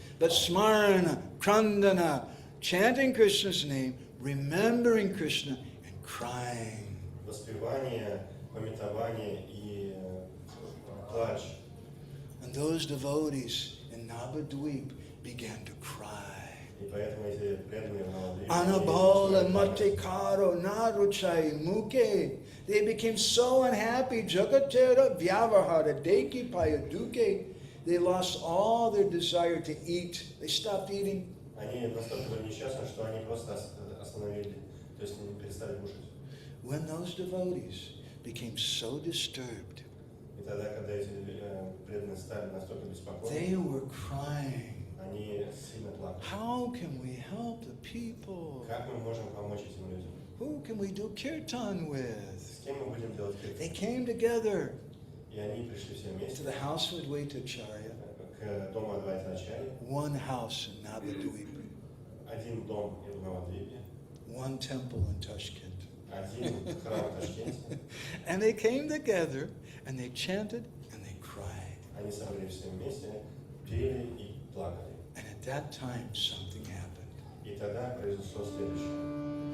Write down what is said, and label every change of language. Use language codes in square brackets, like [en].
[en] But smarana, krandana, chanting Krishna's name, remembering Krishna, and crying. [ru] Воспевание, памятование и плач. [en] And those devotees in Navadvip began to cry. [ru] И поэтому эти преданные в Навадвипе, [bn] Anabala [ru] они начали плакать. [bn] matekaro naruchai muke. [en] They became so unhappy. [bn] Jagatera vyavahara deki payaduke. [en] They lost all their desire to eat. They stopped eating. [ru] Они настолько были несчастны, что они просто остановили, то есть они перестали кушать. [en] When those devotees became so disturbed, [ru] И тогда, когда эти преданные стали настолько [en] they [ru] беспокойны, [en] were crying. [ru] они сильно плакали. [en] How can we help the people? [ru] Как мы можем помочь этим людям? [en] Who can we do kirtan with? [ru] С кем мы будем делать [en] They [ru] киртан? [en] came together [ru] И они пришли все [en] to [ru] вместе [en] the house of Advaitacharya, [ru] к дому Адвайтачарьи. [en] one house in Navadvip, [ru] Один дом в Навадвипе, [en] one temple in Tashkent. [ru] один храм в Ташкенте. [en] And they came together and they chanted and they cried. [ru] Они собрались все вместе, пели и плакали. [en] And at that time, something happened. [ru] И тогда произошло следующее.